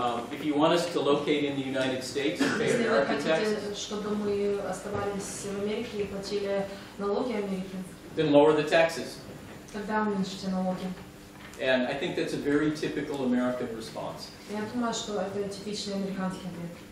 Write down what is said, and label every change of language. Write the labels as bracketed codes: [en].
[en] If you want us to locate in the United States and pay American taxes, [ru] если вы хотите, чтобы мы оставались в Америке и платили налоги Америки, [en] then lower the taxes. [ru] тогда уменьшите налоги. [en] And I think that's a very typical American response. [ru] Я думаю, что это типичный американский ответ.